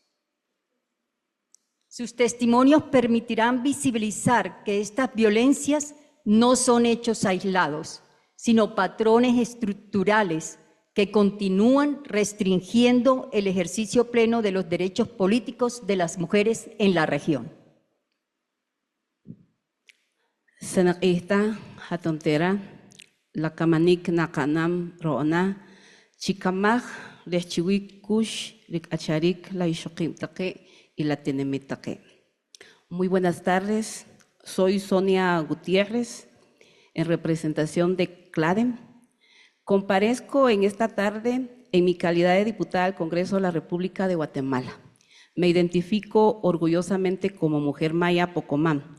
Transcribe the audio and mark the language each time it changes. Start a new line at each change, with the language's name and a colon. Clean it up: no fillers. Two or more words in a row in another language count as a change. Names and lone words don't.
Spanish: Sus testimonios permitirán visibilizar que estas violencias no son hechos aislados, sino patrones estructurales que continúan restringiendo el ejercicio pleno de los derechos políticos de las mujeres en la región.
Poqomam: Senaqita hatontera la kamanik nakanam roona chikamaj lechchiwik kush rikacharik la ishoqimtaqe y la tenemitaqe.
Spanish: Muy buenas tardes, soy Sonia Gutiérrez en representación de CLADEN. Comparezco en esta tarde en mi calidad de diputada al Congreso de la República de Guatemala. Me identifico orgullosamente como mujer maya Pocomán.